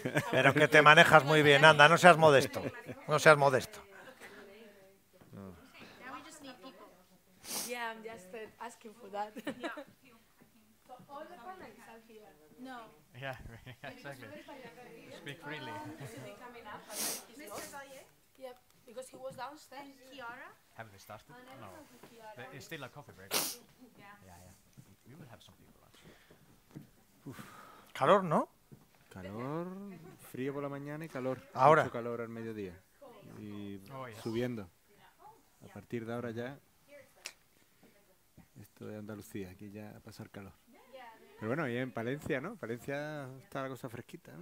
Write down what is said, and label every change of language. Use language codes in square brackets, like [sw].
[es] Pero que te manejas muy bien, anda, no seas modesto. No seas modesto. No. [en] Now we just need people. Yeah, I'm just asking for that. So all the panelists are here. No. Yeah, exactly. Speak freely. Coming up, Mr. Valier, yeah, because he was downstairs. Kiara. Haven't they started? No. It's still a coffee break. Yeah, yeah. We will have some people actually. [es] Calor, ¿no? Calor, frío por la mañana y calor. Ahora. Mucho calor al mediodía. Y [en] Oh, yes. [es] subiendo. A partir de ahora ya, esto de Andalucía, aquí ya a pasar calor. Pero bueno, y en Palencia, ¿no? Palencia está la cosa fresquita, ¿no?